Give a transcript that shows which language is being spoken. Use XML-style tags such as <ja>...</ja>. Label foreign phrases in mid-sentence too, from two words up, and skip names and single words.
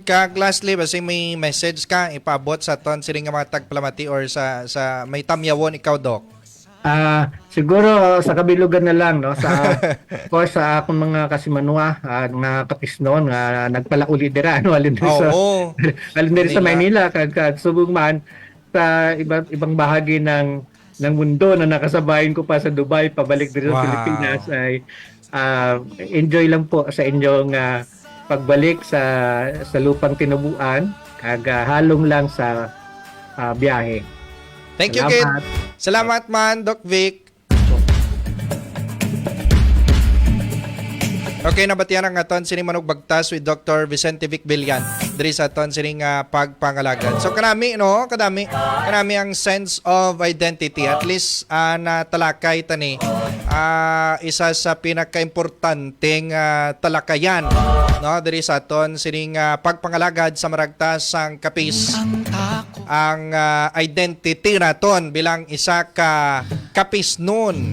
<hil>Kag lastly, basi may message ka ipaabot sa ton sining nga mga tagpalamati or sa may tamyawon ikaw, Doc? Siguro sa kabilugan na lang sa</hil> <en>of course</en> <hil>sa akong mga kasimanwa nga kapisnon nga nagpalauli dira alin diri sa Maynila kag subong man sa</hil> <tl>ibang bahagi ng mundo na nakasabayan ko pa sa Dubai pabalik dito sa Pilipinas ay enjoy lang po sa inyong pagbalik sa lupang tinubuan</tl> <hil>kag halong lang sa biyahe.</hil> <en>Thank you, kid.</en> <hil>Salamat man, Doc Vic. Okay, nabatian ang aton sining Manug Bagtas with Dr. Vicente Vic Villan diri sa aton sining pagpangalagad. So kanami kanami ang</hil> <en>sense of identity, at least</en> <hil>na talakay tani isa sa pinakaimportanteng talakayan, no, diri sa aton sining pagpangalagad sa maragtas sang kapis. Ang identity naton bilang isa ka kapisnon.</hil>